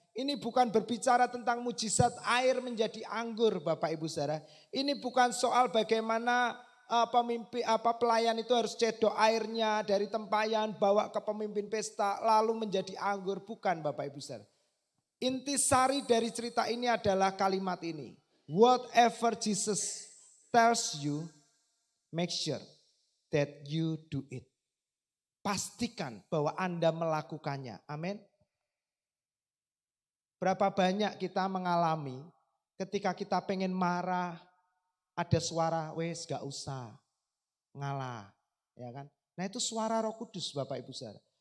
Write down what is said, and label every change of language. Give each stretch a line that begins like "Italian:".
Indonesian: Ini bukan berbicara tentang mujizat air menjadi anggur, Bapak Ibu Saudara. Ini bukan soal bagaimana pelayan itu harus cedok airnya dari tempayan bawa ke pemimpin pesta lalu menjadi anggur, bukan Bapak Ibu Saudara. Intisari dari cerita ini adalah kalimat ini.
English: Whatever Jesus tells you, make sure that you do it.
Indonesian: Pastikan bahwa Anda melakukannya. Amin. Berapa banyak kita mengalami ketika kita pengen marah, ada suara,
Javanese: wes gak usah ngalah.
Indonesian: Ya kan? Nah itu suara Roh Kudus Bapak Ibu Saudara.